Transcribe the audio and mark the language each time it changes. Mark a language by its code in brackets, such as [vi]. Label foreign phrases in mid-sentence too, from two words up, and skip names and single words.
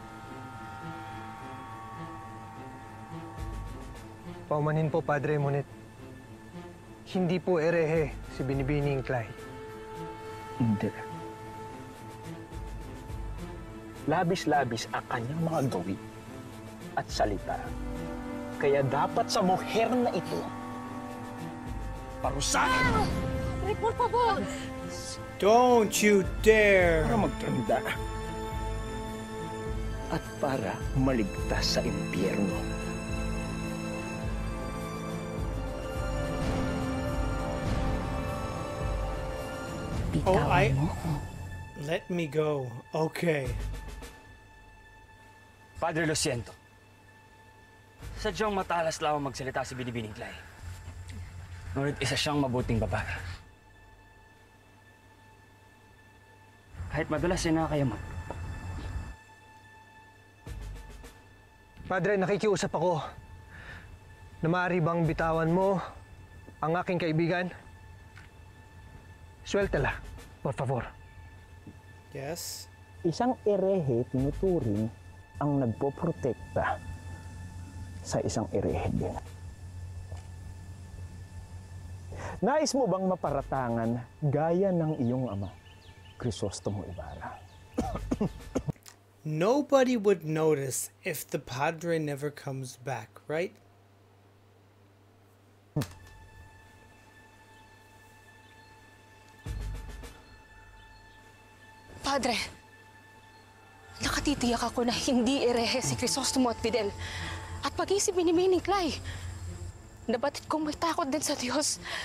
[tl] Paumanhin po, Padre, ngunit hindi po erehe si Binibining Clay. Hindi. Labis-labis ang kanyang mga gawi at salita. Kaya dapat sa muher na ito, parusahan! [es] Padre, por favor! [en] Don't you dare! [tl] Para magtanda. At para maligtas sa impyerno. [en] Oh, let me go. Okay. [es] Padre, lo siento. [tl] Sadyang matalas lamang magsalita si Binibining Clay. Ngunit isa siyang mabuting babae. Kahit madalas ay nakakayaman. Padre, nakikiusap ako na maaari bang bitawan mo ang aking kaibigan? [es] Sueltala, por favor. [en] Yes? [tl] Isang erehe tinuturing ang nagpoprotekta sa isang erehe din. Nais mo bang maparatangan gaya ng iyong ama, Crisostomo Ibarra? [en] Nobody would notice if the Padre never comes back, right? [tl] Padre, nakatitiyak ako na hindi erehe si Crisostomo at Fidel. At pag-isip si Binibining Clay. Nabatid kong may takot din sa Diyos.